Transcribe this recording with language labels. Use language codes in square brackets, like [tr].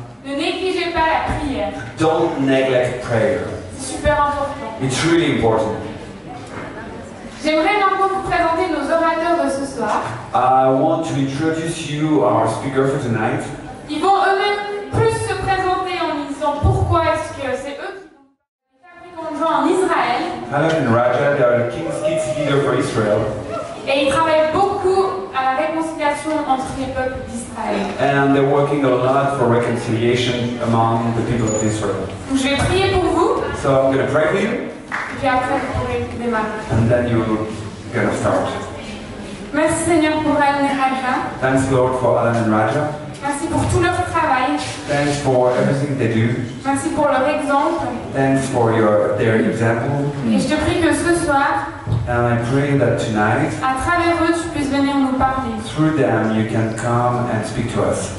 [fr] Ne négligez pas la prière. [en] Don't neglect prayer. [fr] C'est super important. [en] It's really important. [fr] J'aimerais maintenant vous présenter nos orateurs de ce soir. [en] I want to introduce you our speaker for tonight. [fr] Ils vont eux-mêmes plus se présenter en disant pourquoi est-ce que c'est eux qui fabriquent de joie en Israël. [en] Alan and Raja, they are the King's Kids leader for Israel. [fr] Et ils travaillent beaucoup à la réconciliation entre les peuples d'Israël. [en] And they're working a lot for reconciliation among the people of Israel. [fr] Donc je vais prier pour vous, [en] So I'm going to pray for you, [fr] et puis après vous pourrez démarrer. [en] and then you're going to start. [fr] Merci Seigneur pour Alan et Raja. [en] Thanks, Lord, for Alan and Raja. [fr] Merci pour tout leur travail. [en] Thanks for everything they do. [fr] Merci pour leur exemple. [en] Thanks for their example. [fr] Et je te prie que ce soir, [en] And I pray that tonight, [fr] à travers eux, tu puisses venir nous parler. [en] through them, you can come and speak to us.